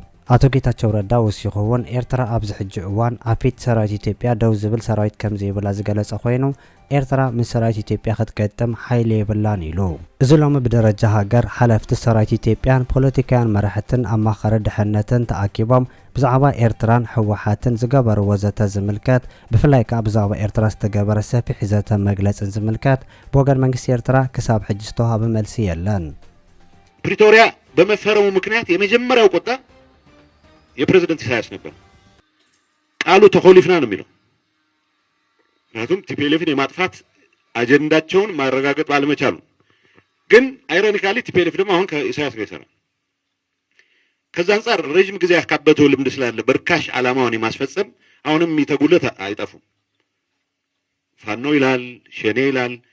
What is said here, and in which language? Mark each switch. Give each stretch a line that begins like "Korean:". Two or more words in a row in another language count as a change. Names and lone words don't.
Tigrinya: አቶ ጌታቸው ረዳ ወሲኹውን ኤርትራ ኣብዚ ሕጂ እዋን ኣፊት ሰራዊት ኢትዮጵያ ደው ዝብል ሰራዊት ከም ዘይብላ ዝገለጸ ኮይኑ ኤርትራ ምስ ሰራዊት ኢትዮጵያ ክትገጥም ሓይሊ የብላን ኢሉ እዚ ሎሚ ብደረጃ ሃገር ሓለፍቲ ሰራዊት ኢትዮጵያን ፖለቲካውያን መራሕትን ኣማኻሪ ድሕነትን ተኣኪቦም ብዛዕባ ኤርትራን ሕወሓትን ዝገበርዎ ዘተ ዝምልከት ብፍላይ ከዓ ብዛዕባ ኤርትራ ዝተገበረ ሰፊሕ ዘተ መግለጽን ዝምልከት ብወገን መንግስቲ ኤርትራ ክሳብ ሕጂ ዝተዋሃበ መልሲ የለን።
Amharic: ፕሪቶሪያ በመፈረሙ ምክንያት የመጀመሪያው ቁጣ የፕሬዝዳንት ኢሳያስ ነበር። ቃሉ ተኮሊፍና ነው የሚለው። ምክንያቱም ቲፒኤልኤፍን የማጥፋት አጀንዳቸውን ማረጋገጥ ባለመቻሉ፣ ግን አይሮኒካሊ ቲፒኤልኤፍ ደግሞ አሁን ከኢሳያስ ጋር ይሰራል። ከዛ አንፃር ረጅም ጊዜ ያካበተው ልምድ ስላለ በርካሽ ዓላማውን የማስፈጸም አሁንም የሚተጉለት አይጠፉም። ፋኖ ይላል፣ ሸኔ ይላል፣